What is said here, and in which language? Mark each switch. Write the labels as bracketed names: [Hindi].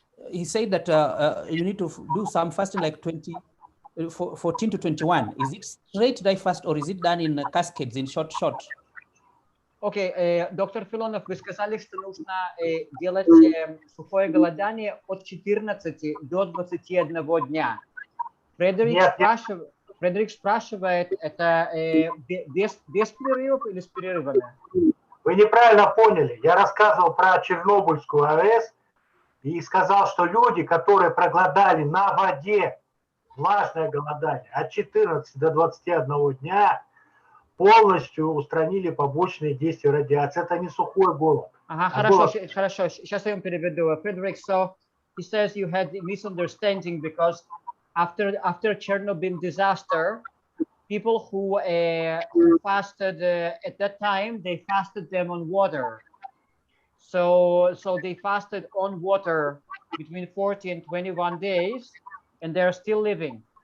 [English] He said that you need to do some fasting like 14 to 21. Is it straight dry fast or is it done in cascades, in short? [Russian] Окей, доктор Филонов, вы сказали, что нужно делать сухое голодание от 14 до 21 дня. Фредерик спрашивает, это без перерывов или с перерывами? Вы неправильно поняли. Я рассказывал про Чернобыльскую АЭС и сказал, что люди, которые проголодали на воде, влажное голодание от 14 до 21 дня, полностью устранили побочные действия радиации. Это не сухой голод. Ага, хорошо. Сейчас я вам переведу. [English] Frederick, so he says you had misunderstanding because after Chernobyl disaster, people who fasted at that time, they fasted them on water. So they fasted on water between 40 and 21 days, and they're still living.